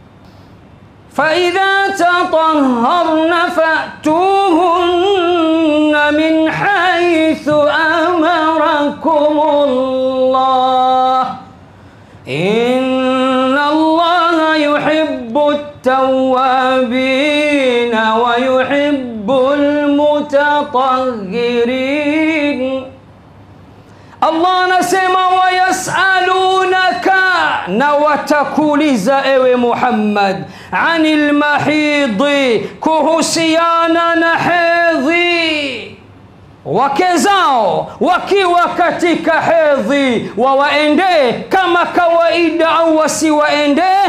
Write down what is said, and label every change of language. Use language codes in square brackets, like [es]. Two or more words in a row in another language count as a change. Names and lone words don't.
[ar] فإذا تطهرن فأتوهن من حيث أمركم الله إن الله يحب التوابين ويحب المتطهرين. [sw] Allah anasema wayasalunaka, na watakuuliza ewe Muhammad, [ar] عن المحيض, [sw] kuhusiana na hedhi. Wake zao wakiwa katika hedhi wawaendee kama kawaida au wasiwaendee?